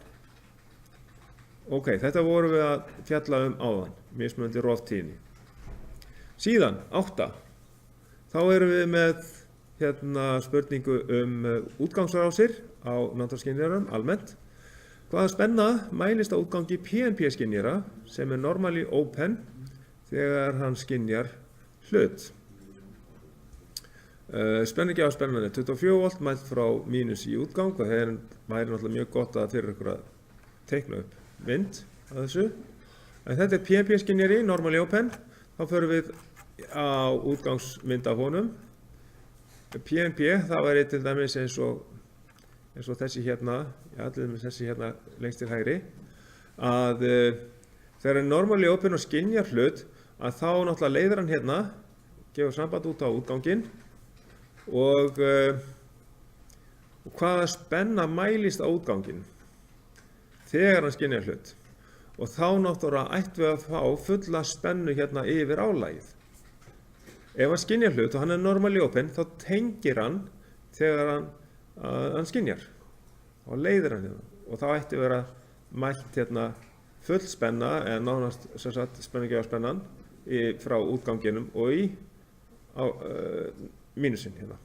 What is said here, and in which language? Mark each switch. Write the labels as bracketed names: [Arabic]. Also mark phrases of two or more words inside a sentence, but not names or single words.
[Icelandic] Ok, þetta vorum við að fjalla áðan, mismunandi roftíðni. Síðan, 8. Þá erum við með hérna spurningu útgangsrásir á náttúruskynjarum almennt. Hvaða spenna mælist á útgangi PNP-skynjara sem er [English] normally open [Icelandic] þegar hann skynjar hlut? Spennugjafaspennan er 24 volt mælt frá mínus í útgang og það væri náttúrulega mjög gott að fyrir ykkur að teikna upp mynd að þessu. En þetta er PNP-skynjari, [English] normally open. [Icelandic] Þá förum við á útgangsmynd af honum. PNP, það væri til dæmis eins og þessi hérna, ja, til dæmis þessi hérna lengst til hægri, að þegar er [English] normally open [Icelandic] og skynjar hlut, að þá náttúrulega leiðir hann hérna, gefur samband út á útganginn og hvaða spenna mælist á útganginn þegar hann skynjar hlut. Og þá náttúrulega ættum við að fá fulla spennu hérna yfir álagið. Ef hann skynjar hlut og hann er [English] normally open, [Icelandic] þá tengir hann þegar hann skynjar. Og leiðir hann hérna. Og þá ætti að vera mælt hérna full spenna, eða nánast spennugjafaspennan frá útganginum og í mínusinn hérna.